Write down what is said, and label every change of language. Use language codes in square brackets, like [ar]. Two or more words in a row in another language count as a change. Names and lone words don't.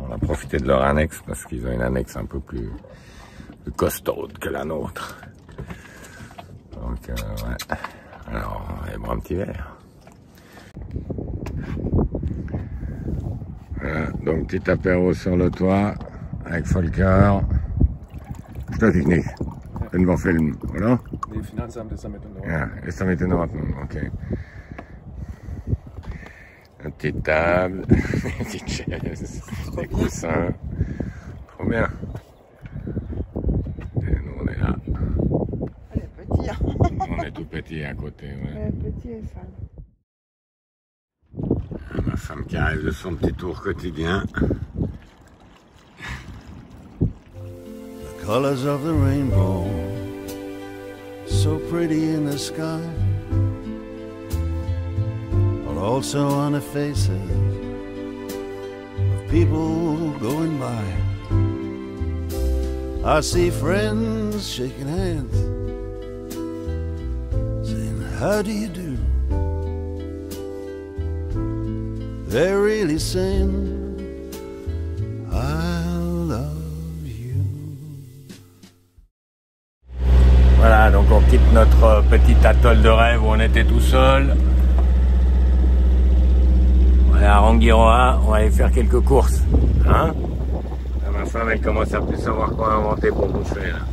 [fr] On a profité de leur annexe parce qu'ils ont une annexe un peu plus costaude que la nôtre. Donc ouais. Alors, on va boire un petit verre. Voilà, donc petit apéro sur le toit avec Volker. [de] Statt ich nicht. Wenn wir filmen, oder? Nee, Finanzamt ist damit in Ordnung. Ja, ist damit in Ordnung, okay. [fr] Une petite table, une petite chaise, des coussins. Trop bien. Et nous, on est là. On est petit. Hein. On est tout petit à côté, ouais. On est petit et sale. Ma femme qui arrive de son petit tour quotidien. [en] The colors of the rainbow, so pretty in the sky, are also on the faces of people going by. I see friends shaking hands, saying, how do you do? They're really saying, I love you. [fr] Voilà, donc on quitte notre petit atoll de rêve où on était tout seul. On est à Rangiroa, on va aller faire quelques courses. Hein? Là, ma femme, elle commence à plus savoir quoi inventer pour bouffer là.